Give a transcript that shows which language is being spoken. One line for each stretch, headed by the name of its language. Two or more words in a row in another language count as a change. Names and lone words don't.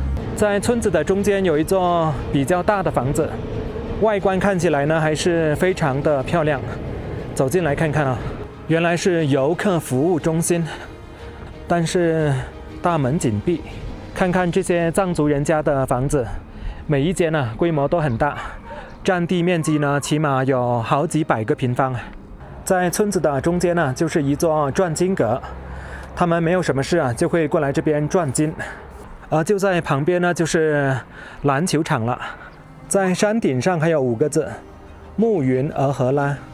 Chinese: 在村子的中间有一座比较大的房子，外觀看起來呢還是非常的漂亮。走進來看看啊，原來是遊客服務中心，但是大門緊閉。看看這些藏族人家的房子，每一間呢規模都很大。占地面積呢，起碼有好幾百個平方。在村子的中間呢，就是一座轉經閣，他們沒有什麼事啊，就會過來這邊轉經。而就在旁邊呢，就是籃球場了。在山頂上還有5個字：暮雲額和拉。